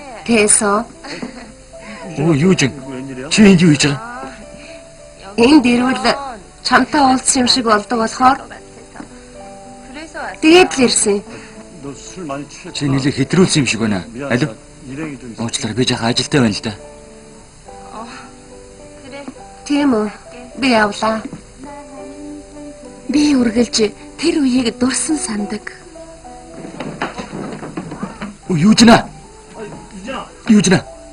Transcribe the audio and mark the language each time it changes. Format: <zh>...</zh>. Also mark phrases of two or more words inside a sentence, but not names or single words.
<mn>Тэсо. Оо юу ч</mn> <ko>웬일이야?</ko> <mn>чи энд юу хийж байгаа? Энд ирвэл чамтай уулзсан юм шиг болдог болохоор тэгээд л ирсэн.</mn> <ko>너 술 많이 취했다.</ko> <mn>Чи нэлээ хэтрүүлсэн юм шиг байна. Алив?</mn> <ko>일행이 좀 있어.</ko> <mn>Уучлаарай би жаахан ажилтай байна л да. Тийм үү? Би явлаа. Би үргэлж тэр үеийг дурсан сандаг. Оо юу ч нэ? Юу ч нэ?</mn>